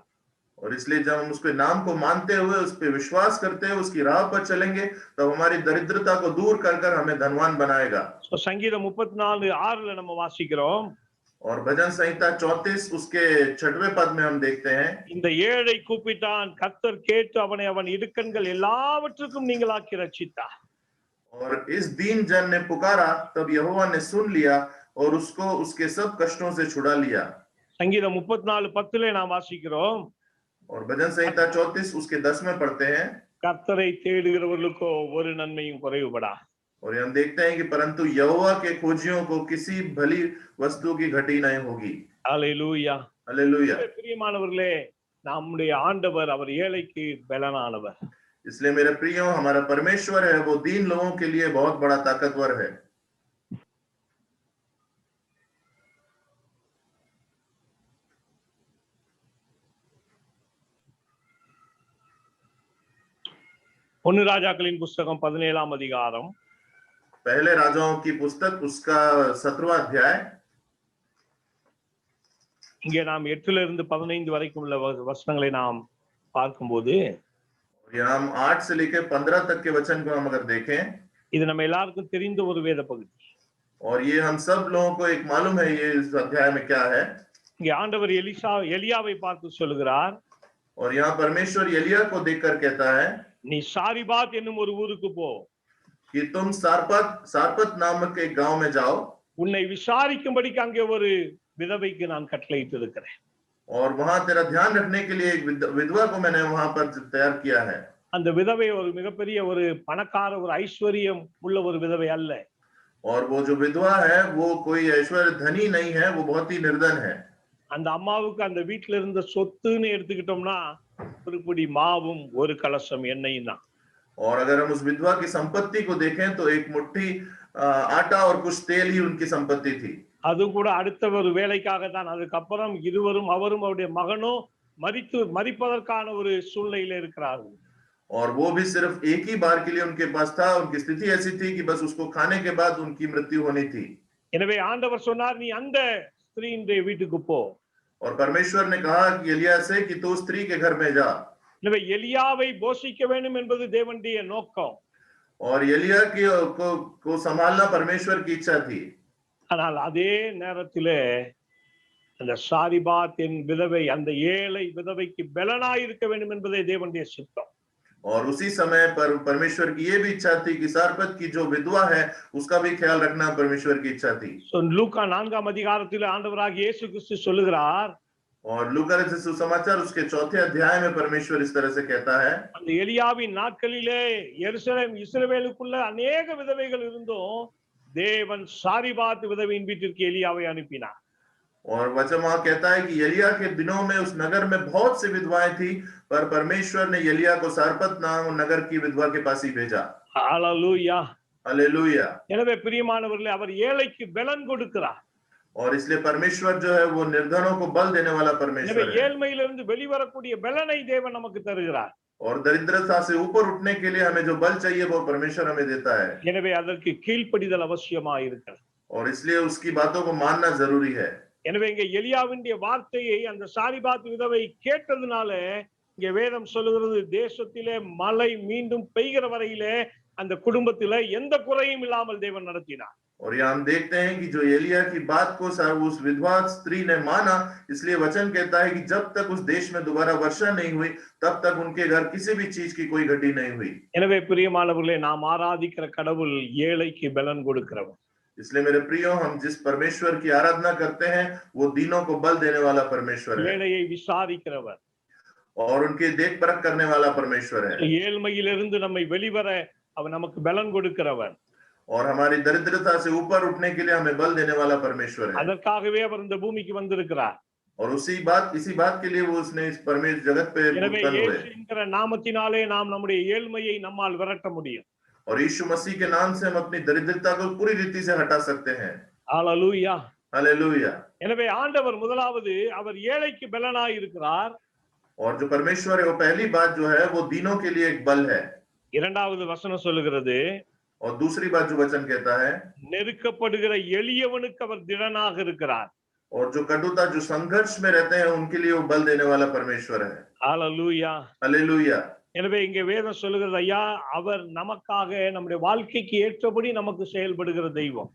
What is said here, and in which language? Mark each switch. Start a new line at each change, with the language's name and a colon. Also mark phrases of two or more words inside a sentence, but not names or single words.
Hindi: और इसलिए जब हम उसके नाम को मानते हुए उस पर विश्वास करते हुए उसकी राह पर चलेंगे तब हमारी दरिद्रता को दूर कर कर हमें धनवान बनाएगा।
Tamil: சங்கீதம் 34:6 நம்ம வாசிக்கிறோம்,
Hindi: और भजन संहिता 34 उसके 6वें पद में हम देखते हैं,
Tamil: இந்த ஏழை கூப்பிட்டான், கர்த்தர் கேட்டு அவனை அவன் இடுக்கண்கள் எல்லாவற்றுக்கும் நீங்களாக்கி ரட்சித்தார்।
Hindi: और इस दीन जन ने पुकारा तब यहोवा ने सुन लिया और उसको उसके सब कष्टों से छुड़ा लिया।
Tamil: சங்கீதம் 34:10 நாம் வாசிக்கிறோம்,
Hindi: और भजन संहिता 34 उसके 10 में पढ़ते हैं,
Tamil: கர்த்தரை தேடுகிறவர்களுக்கோ ஒரு நன்மையும் குறைவுபடா।
Hindi: और हम देखते हैं कि परंतु यहोवा के खोजियों को किसी भली वस्तु की घटी नहीं होगी।
Tamil: ஹalleluya
Hindi: हालेलुया।
Tamil: பிரியமானவர்களே நம்முடைய ஆண்டவர் அவர் ஏழைக்கு பலனானவர்।
Hindi: इसलिए मेरे प्रियो हमारा परमेश्वर है वो दीन लोगों के लिए बहुत बड़ा ताकतवर है।
Tamil: ஒன்னு ராஜாக்களின் புஸ்தகம் 17ஆம் அதிகாரம்,
Hindi: पहले राजाओं की पुस्तक उसका 17वां अध्याय,
Tamil: இங்கே நாம் 8 to 15 வரைக்கும் உள்ள வசனங்களை நாம் பார்க்கும்போது
Hindi: यहाँ हम 8 से लेकर 15 तक के वचन को हम अगर देखें,
Tamil: இது நம்ம எல்லாருக்கும் தெரிந்த ஒரு வேத பகுதி।
Hindi: और ये हम सब लोगों को एक मालूम है ये इस अध्याय में क्या है।
Tamil: இங்கே ஆண்டவர் எலியாவை பார்த்து சொல்லுகிறார்,
Hindi: और यहाँ परमेश्वर एलिया को देखकर कहता है
Tamil: நீ சாரிபாத் என்னும் ஒரு ஊருக்கு போ,
Hindi: कि तुम सारपत नामक एक गांव में जाओ,
Tamil: உன்னை விசாரிக்கும்படிக்கு அங்கே ஒரு விதவைக்கு நான் கட்டளையிட்டு இருக்கிறேன்।
Hindi: और वहां तेरा ध्यान रखने के लिए एक विधवा को मैंने वहां पर तैयार किया है।
Tamil: அந்த விதவை ஒரு மிகப்பெரிய ஒரு பணக்கார ஒரு ஐஸ்வர்யம் உள்ள ஒரு விதவை அல்ல।
Hindi: और वो जो विधवा है वो कोई ऐश्वर्य धनी नहीं है, वो बहुत ही निर्धन है।
Tamil: அந்த அம்மாவுக்கு அந்த வீட்டுல இருந்த சொத்துன்னு எடுத்துக்கிட்டோம்னா ஒரு பிடி மாவும் ஒரு கலசம் எண்ணெயும் தான்।
Hindi: और अगर हम उस विधवा की संपत्ति को देखें तो एक मुट्ठी आटा और कुछ तेल ही उनकी संपत्ति थी।
Tamil: அது கூட அடுத்த ஒரு வேலைக்காகத்தான். அதுக்கப்புறம் இருவரும் அவரும் அவருடைய மகனும் மரிப்பதற்கான ஒரு சூழ்நிலையில இருக்கிறார்கள்.
Hindi: और वो भी सिर्फ एक ही बार के लिए उनके पास था। उनकी स्थिति ऐसी थी कि बस उसको खाने के बाद उनकी मृत्यु होनी थी।
Tamil: எனவே ஆண்டவர் சொன்னார், நீ அந்த ஸ்திரீயினுடைய வீட்டுக்கு போ.
Hindi: और परमेश्वर ने कहा कि एलिया से कि तू स्त्री के घर में जा।
Tamil: எனவே எலியாவை போஷிக்க வேண்டும் என்பது தேவனுடைய நோக்கம்.
Hindi: और एलिया को संभालना परमेश्वर की इच्छा थी।
Tamil: ஆனால் அதே நேரத்திலே அந்த சாரிபாத்தின் விதவை, அந்த ஏழை விதவைக்கு பலனாய் இருக்க வேண்டும் என்பதே தேவனுடைய சித்தம்.
Hindi: और उसी समय पर परमेश्वर की ये भी इच्छा थी कि सारपत की जो विधवा है उसका भी ख्याल रखना परमेश्वर की इच्छा थी।
Tamil: லூக்கா 4ஆம் அதிகாரத்தில் ஆண்டவராகிய இயேசு கிறிஸ்து சொல்லுகிறார்,
Hindi: और लूका रचित सुसमाचार उसके 4थे अध्याय में परमेश्वर इस तरह से कहता है,
Tamil: அந்த எலியாவின் நாட்களிலே எருசலேம் இஸ்ரவேலுக்குள்ள अनेक விதவைகள் இருந்தும் தேவன் சாரிபாத் விதவையின் வீட்டிற்கு எலியாவை அனுப்பினார்.
Hindi: और वचन वहां कहता है कि एलिया के दिनों में उस नगर में बहुत सी विधवाएं थी, पर परमेश्वर ने एलिया को सारपत नाम नगर की विधवा के पास ही भेजा।
Tamil: ஹalleluya.
Hindi: हालेलुया।
Tamil: எனவே பிரியமானவர்களே, அவர் ஏழைக்கு பலன் கொடுக்கிறார்.
Hindi: और इसलिए परमेश्वर जो है वो निर्धनों को बल देने वाला
Tamil: எனவே
Hindi: परमेश्वर है।
Tamil: ஏழ்மையிலிருந்து வெளிவரக்கூடிய பலனை தேவன் நமக்கு தருகிறார்.
Hindi: और दरिद्रता से ऊपर उठने के लिए हमें जो बल चाहिए वो परमेश्वर हमें देता है।
Tamil: எனவே அதற்கு கீழ்ப்படிதல் அவசியமாக இருக்கிறது.
Hindi: और इसलिए उसकी बातों को मानना जरूरी है।
Tamil: எனவே இங்க எலியாவினுடைய வார்த்தையை அந்த சாரிபாத் விதவை கேட்டதுனால இங்க வேதம் சொல்லுகிறது, தேசத்திலே மழை மீண்டும் பெய்கிற வரையிலே அந்த குடும்பத்திலே எந்த குறையும் இல்லாமல் தேவன் நடத்தினார்.
Hindi: और यहाँ हम देखते हैं कि जो एलिया की बात को उस विधवा स्त्री ने माना, इसलिए वचन कहता है कि जब तक उस देश में दोबारा वर्षा नहीं हुई तब तक उनके घर किसी भी चीज की कोई घटी नहीं हुई।
Tamil: எனவே பிரியமானவர்களே, நாம் ஆராதிக்கிற கடவுள் ஏழைக்கு பலன் கொடுக்கிறவர்.
Hindi: इसलिए मेरे प्रियो, हम जिस परमेश्वर की आराधना करते हैं वो दीनों को बल देने वाला परमेश्वर है
Tamil: ஏழையை விசாரிக்கிறவர்.
Hindi: और उनकी देख परख करने वाला परमेश्वर है।
Tamil: ஏழ்மையிலிருந்து நம்மை வெளிவர அவர் நமக்கு பலன் கொடுக்கிறவர்.
Hindi: और हमारी दरिद्रता से ऊपर उठने के लिए हमें बल देने वाला परमेश्वर है।
Tamil: அதற்காகவே அவர் இந்த பூமிக்கு வந்திருக்கிறார்.
Hindi: और इसी बात के लिए वो उसने इस परमेश्वर जगत पे
Tamil: எனவே
Hindi: उत्पन्न हुए।
Tamil: இயேசு என்கிற நாமத்தினாலே நாம் நம்முடைய ஏழ்மையை நம்மால் விரட்ட முடியும்.
Hindi: और यीशु मसीह के नाम से हम अपनी दरिद्रता को पूरी रीति से हटा सकते हैं।
Tamil: ஹalleluya.
Hindi: हालेलुया।
Tamil: எனவே ஆண்டவர் முதலாவது அவர் ஏழைக்கு பலனாய் இருக்கிறார்.
Hindi: और जो परमेश्वर है वो पहली बात जो है वो दीनों के लिए एक बल है।
Tamil: இரண்டாவது வசனம் சொல்லுகிறது,
Hindi: और दूसरी बात जो वचन कहता है,
Tamil: நெருக்கப்படுகிற எளியவனுக்கு அவர் திடனாக இருக்கிறார்.
Hindi: और जो कटुता जो संघर्ष में रहते हैं उनके लिए वो बल देने वाला परमेश्वर है।
Tamil: ஹalleluya.
Hindi: हालेलुया।
Tamil: எனவே இங்கே வேதம் சொல்லுகிறது, ஐயா அவர் நமக்காக நம்முடைய வாழ்க்கைக்கு ஏற்றபடி நமக்கு செயல்படுகிற தெய்வம்.